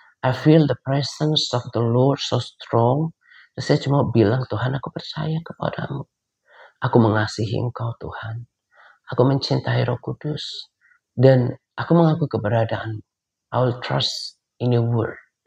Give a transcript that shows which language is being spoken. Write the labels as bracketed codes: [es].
[en] I feel the presence of the Lord so strong. [id] Dan saya cuma bilang, Tuhan, aku percaya kepadamu. Aku mengasihi Engkau, Tuhan. Aku mencintai Roh Kudus. Dan aku mengaku keberadaan. [en] I will trust in your word.